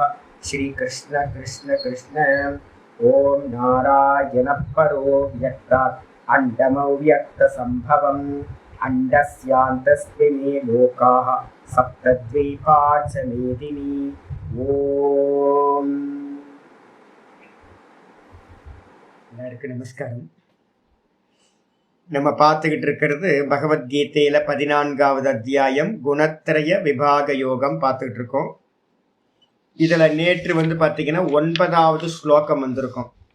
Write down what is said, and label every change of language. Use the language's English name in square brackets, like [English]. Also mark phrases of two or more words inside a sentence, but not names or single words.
[Sanskrit] श्री कृष्ण कृष्ण कृष्ण। ओम नारायण परो व्यक्तात् अण्डमव्यक्तसम्भवम् अण्डस्यान्तस्मिन् लोकाः सप्तद्वीपा च मेदिनी। [Tamil] ओम எல்லாருக்கும் நமஸ்காரம். நம்ம பார்த்துக்கிட்டு இருக்கிறது பகவத்கீதையில 14வது அத்தியாயம் குணத்ரய விபாக யோகம் பார்த்துக்கிட்டு இருக்கோம். இதுல நேற்று பார்த்தீங்கன்னா 9வது ஸ்லோகம் வந்திருக்கும்.